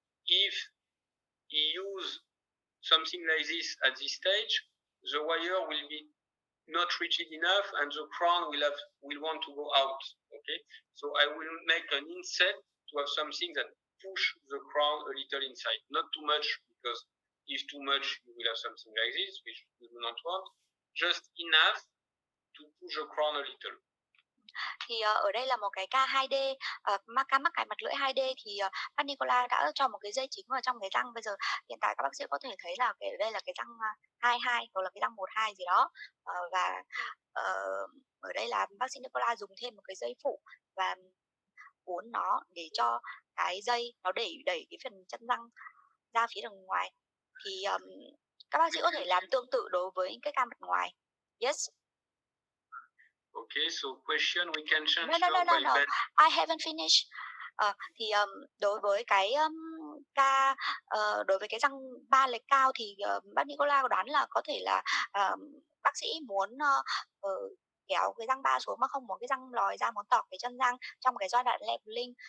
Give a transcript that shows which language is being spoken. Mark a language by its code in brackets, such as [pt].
[en] If you use something like this at this stage, the wire will be not rigid enough and the crown will want to go out. Okay, so I will make an inset to have something that push the crown a little inside, not too much, because if too much you will have something like this, which we do not want, just enough to push the crown a little. [vi] Thì ở đây là một cái ca 2D, ca mắc cài mặt lưỡi 2D thì bác Nicola đã cho một cái dây chính vào trong cái răng. Bây giờ hiện tại các bác sĩ có thể thấy là đây là cái răng 22 hoặc là cái răng 12 gì đó, và ở đây là bác sĩ Nicola dùng thêm một cái dây phụ và uốn nó để cho cái dây nó đẩy cái phần chân răng ra phía đằng ngoài. Thì các bác sĩ có thể làm tương tự đối với cái ca mặt ngoài. [en] Yes. Okay, so question we can change. No. I haven't finished. [vi] Thì đối với cái ca đối với cái răng 3 lệch cao thì bác Nicola đoán là có thể là bác sĩ muốn kéo cái răng 3 xuống mà không muốn cái răng lòi ra, muốn tọt cái chân răng trong cái giai đoạn leveling.